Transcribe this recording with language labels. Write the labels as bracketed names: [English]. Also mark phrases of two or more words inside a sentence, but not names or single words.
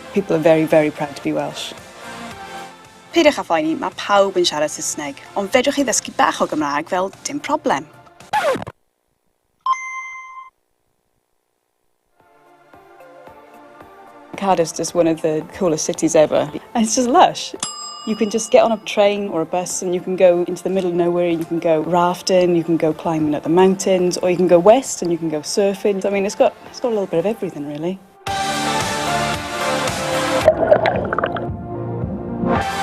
[English] People are very, very proud to be Welsh. [Welsh] Peidiwch â phoeni, mae pawb yn siarad Saesneg, ond fedrwch chi ddysgu bach o Gymraeg fel dim problem. [English] Cardiff's just one of the coolest cities ever. And it's just lush. You can just get on a train or a bus and you can go into the middle of nowhere. You can go rafting, you can go climbing up the mountains, or you can go west and you can go surfing. I mean, it's got a little bit of everything, really.